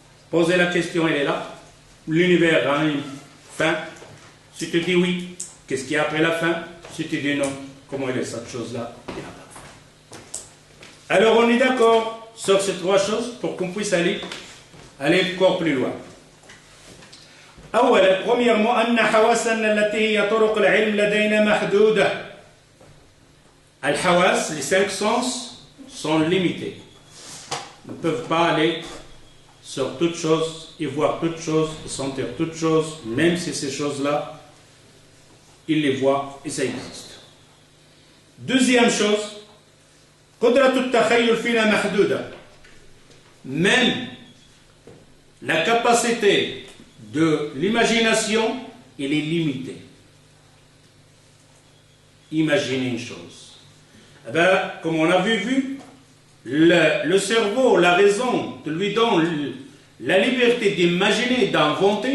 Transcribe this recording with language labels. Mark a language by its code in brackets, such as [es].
[fr] Posez la question, elle est là. L'univers a une fin. Si tu dis oui, qu'est-ce qu'il y a après la fin? Si tu dis non, comment il est cette chose-là? Il n'y a pas de fin. Alors on est d'accord sur ces trois choses pour qu'on puisse aller encore plus loin. [ar] أولا premièrement أن حواسنا التي هي طرق العلم لدينا محدودة. [fr] الحواس, les 5 sens sont limités. Ils ne peuvent pas aller sur toutes choses et voir toutes choses et sentir toutes choses, même si ces choses-là, ils les voient et ça existe. Deuxième chose, [ar] قدرة التخيل فينا محدودة. [fr] Même la capacité de l'imagination il est limité. Imaginez une chose. Eh bien, comme on avait vu, le cerveau, la raison, lui donne la liberté d'imaginer, d'inventer.